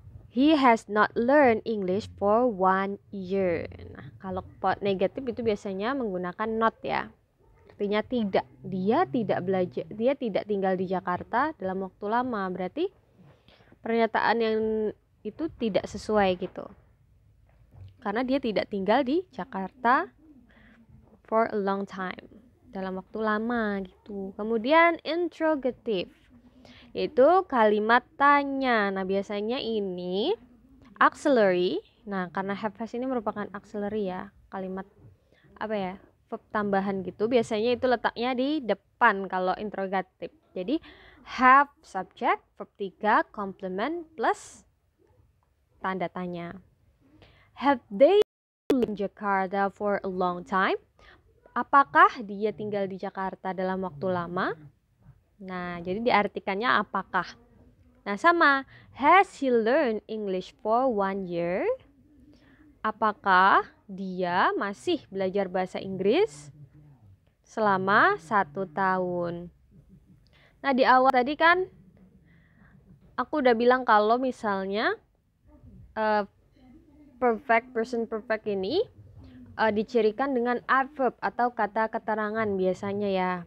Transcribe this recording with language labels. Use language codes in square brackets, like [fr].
[en] He has not learned English for 1 year. [id] Nah, kalau negatif itu biasanya menggunakan not ya. Artinya tidak. Dia tidak belajar, dia tidak tinggal di Jakarta dalam waktu lama. Berarti pernyataan yang itu tidak sesuai gitu. Karena dia tidak tinggal di Jakarta [en] for a long time, [id] dalam waktu lama gitu. Kemudian interrogative, yaitu kalimat tanya. Nah, biasanya ini auxiliary. Nah, karena have has ini merupakan auxiliary ya, kalimat apa ya, verb tambahan gitu. Biasanya itu letaknya di depan kalau interrogative. Jadi have subject, verb 3, complement plus tanda tanya. [en] Have they lived in Jakarta for a long time? [id] Apakah dia tinggal di Jakarta dalam waktu lama? Nah, jadi diartikannya apakah. Nah, sama. [en] Has he learned English for 1 year? [id] Apakah dia masih belajar bahasa Inggris selama 1 tahun? Nah, di awal tadi kan aku udah bilang kalau misalnya perfect, person perfect ini dicirikan dengan adverb atau kata keterangan biasanya ya.